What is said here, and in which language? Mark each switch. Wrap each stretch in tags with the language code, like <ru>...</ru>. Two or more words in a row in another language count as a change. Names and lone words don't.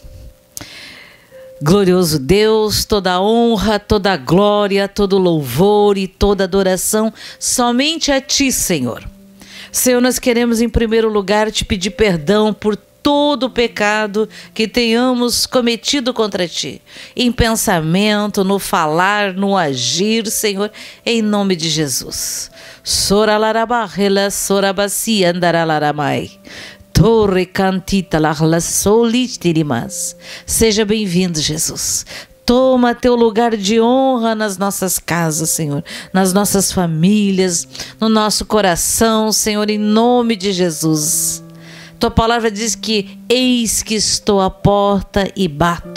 <pt>Glorioso Deus, toda honra, toda glória, todo louvor e toda adoração somente a Ti, Senhor. Senhor, nós queremos em primeiro lugar Te pedir perdão por todo o pecado que tenhamos cometido contra Ti, em pensamento, no falar, no agir, Senhor, em nome de Jesus. Soralarabarrela, sorabacia, andaralaramai. Torre cantita larla solitirimas. Seja bem-vindo, Jesus. Toma teu lugar de honra nas nossas casas, Senhor, nas nossas famílias, no nosso coração, Senhor, em nome de Jesus. Tua palavra diz que eis que estou à porta e bato.</pt>